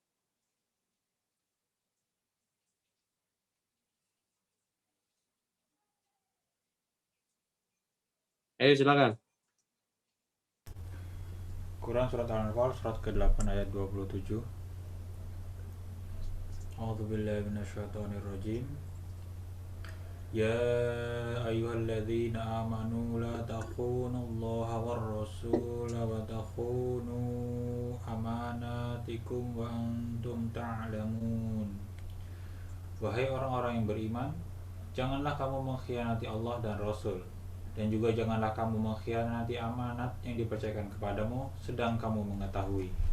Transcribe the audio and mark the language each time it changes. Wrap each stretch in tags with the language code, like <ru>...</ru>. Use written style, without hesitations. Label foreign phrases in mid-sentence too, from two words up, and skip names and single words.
<id>Ayo silakan. Quran surat Al-Anfal surat ke-8 ayat 27.</id> <ar>أعوذ بالله من الشيطان الرجيم. يا أيها الذين آمنوا لا تخونوا الله والرسول وتخونوا أماناتكم وأنتم تعلمون.</ar> <id>Wahai orang-orang yang beriman, janganlah kamu mengkhianati Allah dan Rasul, dan juga janganlah kamu mengkhianati amanat yang dipercayakan kepadamu sedang kamu mengetahui.</id>